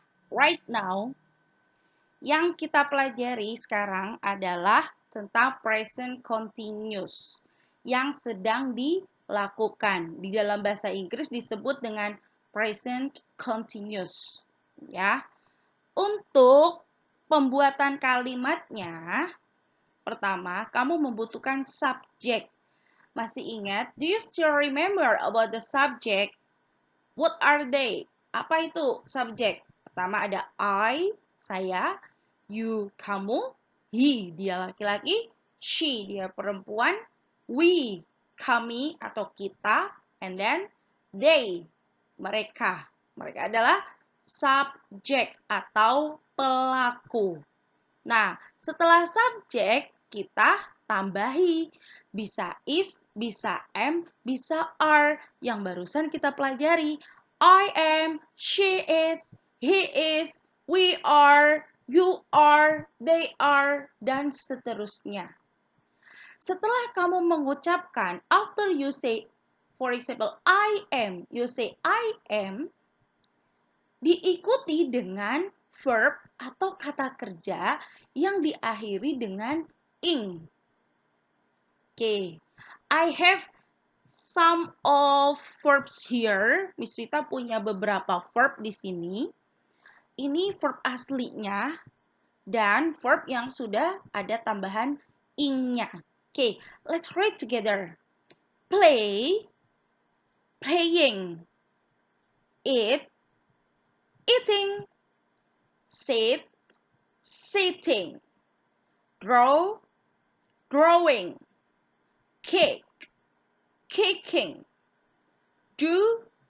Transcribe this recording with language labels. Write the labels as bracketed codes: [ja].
[id] Right now, yang kita pelajari sekarang adalah tentang present continuous yang sedang dilakukan. Di dalam bahasa Inggris disebut dengan present continuous. Ya. Untuk pembuatan kalimatnya, pertama, kamu membutuhkan subject. Masih ingat? [en] Do you still remember about the subject? What are they? [id] Apa itu subject? Pertama ada I, saya, you, kamu, he, dia laki-laki, she, dia perempuan, we, kami atau kita, and then they, mereka. Mereka adalah subjek atau pelaku. Nah, setelah subjek, kita tambahi. Bisa is, bisa am, bisa are. Yang barusan kita pelajari. I am, she is, he is, we are, you are, they are, dan seterusnya. Setelah kamu mengucapkan, [en] after you say, for example, I am, [id] you say I am, diikuti dengan verb atau kata kerja yang diakhiri dengan ing. [en] Okay, I have some of verbs here. [id] Miss Vita punya beberapa verb di sini. Ini verb aslinya dan verb yang sudah ada tambahan ing-nya. [en] Okay, let's read together. Play, playing. Eat, eating. Sit, sitting. Draw, drawing, kick, kicking, do,